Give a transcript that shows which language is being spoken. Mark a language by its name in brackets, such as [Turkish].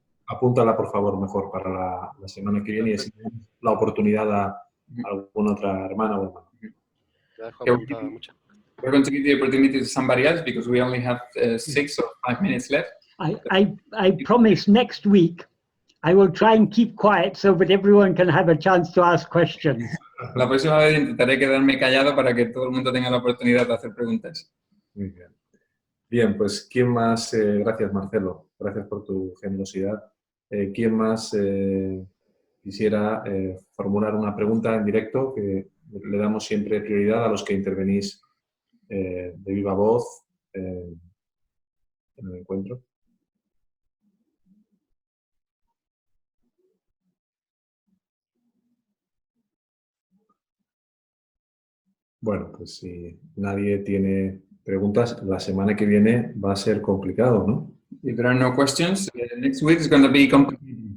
[Spanish] apúntala por favor mejor para la semana que viene y así tenemos la oportunidad a alguna otra hermana o hermano. la dejo [English] Okay. [Spanish] apuntada. Muchas [English] We're going to give the opportunity to somebody else because we only have 6 or 5 minutes left. I promise next week I will try and keep quiet so that everyone can have a chance to ask questions. [Spanish] La próxima vez intentaré quedarme callado para que todo el mundo tenga la oportunidad de hacer preguntas. Muy bien. Bien, pues ¿quién más? Gracias, Marcelo. Gracias por tu generosidad. ¿Quién más quisiera formular una pregunta en directo? Que le damos siempre prioridad a los que intervenís de viva voz en el encuentro. Bueno, pues si nadie tiene preguntas, la semana que viene va a ser complicado, ¿no? [English] If there are no questions, next week is going to be complicated.